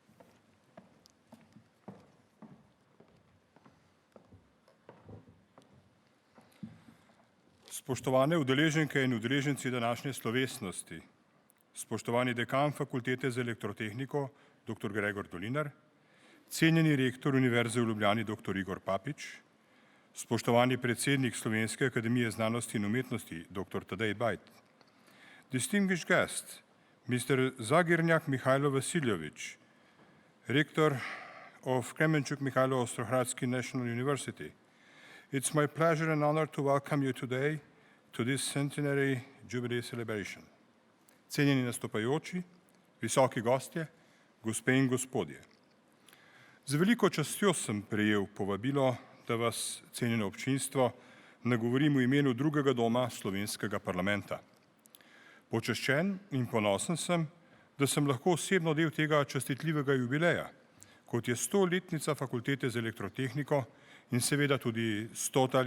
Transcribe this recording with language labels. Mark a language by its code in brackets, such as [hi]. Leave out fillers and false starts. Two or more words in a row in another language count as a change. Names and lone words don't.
[sl] Spoštovane udeleženke in udeleženci današnje slovesnosti, spoštovani dekan Fakultete za elektrotehniko, dr. Gregor Dolinar, cenjeni rektor Univerze v Ljubljani, dr. Igor Papič, spoštovani predsednik Slovenske akademije znanosti in umetnosti, dr. Tadej Bajd, [en] distinguished guest, Mr. Zagirnjak Mihajlo Vasiljevič, rector of Kremenchuk Mihajlo Ostrohradski National University. It's my pleasure and honor to welcome you today to this centenary jubilee celebration. [sl] Cenjeni nastopajoči, visoki gostje, gospe in gospodje. Z veliko častjo sem prejel povabilo, da vas, cenjeno občinstvo, nagovorim v imenu drugega doma slovenskega parlamenta. Počaščen in ponosen sem, da sem lahko osebno del tega častitljivega jubileja, kot je 100-letnica Fakultete za elektrotehniko in seveda tudi 100.